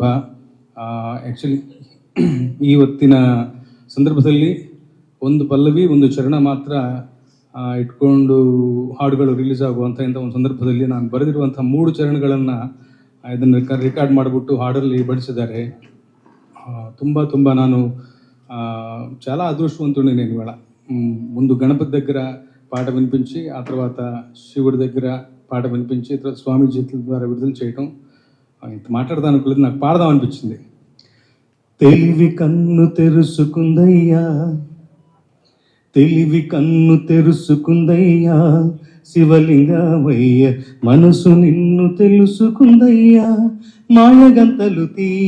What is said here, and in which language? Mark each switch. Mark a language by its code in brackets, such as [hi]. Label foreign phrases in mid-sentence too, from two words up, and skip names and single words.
[kn] ಆ್ಯಕ್ಚುಲಿ ಇವತ್ತಿನ ಸಂದರ್ಭದಲ್ಲಿ ಒಂದು ಪಲ್ಲವಿ ಒಂದು ಚರಣ ಮಾತ್ರ ಇಟ್ಕೊಂಡು ಹಾಡುಗಳು ರಿಲೀಸ್ ಆಗುವಂಥ ಒಂದು ಸಂದರ್ಭದಲ್ಲಿ ನಾನು ಬರೆದಿರುವಂಥ 3 ಚರಣಗಳನ್ನು ಇದನ್ನು ರೆಕಾರ್ಡ್ ಮಾಡಿಬಿಟ್ಟು ಹಾಡಲ್ಲಿ ಬಡಿಸಿದ್ದಾರೆ. ತುಂಬ ನಾನು [te] చాలా అదృష్టవంతుడిని నేను ఇవాళ. ముందు గణపతి దగ్గర పాట వినిపించి, ఆ తర్వాత శివుడి దగ్గర పాట వినిపించి, తర్వాత స్వామి చేతుల ద్వారా విడుదల చేయటం. ఇంత మాట్లాడదాం అనుకోలేదు, నాకు పాడదాం అనిపించింది. తెలివి కన్ను తెరుసుకుందయ్యా, తెలివి కన్ను తెరుసుకుందయ్యా, శివలింగమయ్య మనసు నిన్ను తెలుసుకుందయ్యా, మాయగంతలు తీయ.